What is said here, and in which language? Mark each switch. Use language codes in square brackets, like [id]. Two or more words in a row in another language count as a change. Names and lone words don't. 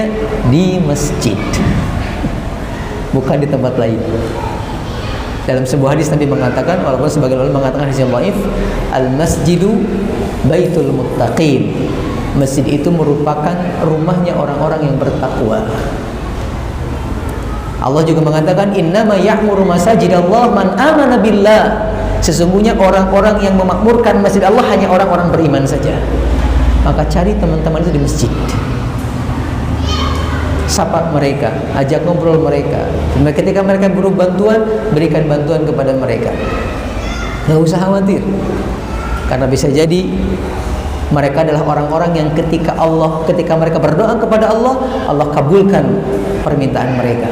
[id] Di masjid, bukan di tempat lain. Dalam sebuah hadis Nabi mengatakan, walaupun sebagian ulama mengatakan hadis yang dhaif, [ar] المسجد بيت المتقين. [id] Masjid itu merupakan rumahnya orang-orang yang bertakwa. Allah juga mengatakan, [ar] إنما يعمر مساجد الله من آمن بالله. [id] Sesungguhnya orang-orang yang memakmurkan masjid Allah hanya orang-orang beriman saja. Maka cari teman-teman itu di masjid, sapa mereka, ajak ngobrol mereka. Ketika mereka butuh bantuan, berikan bantuan kepada mereka. Nggak usah khawatir, karena bisa jadi mereka adalah orang-orang yang ketika mereka berdoa kepada Allah, Allah kabulkan permintaan mereka.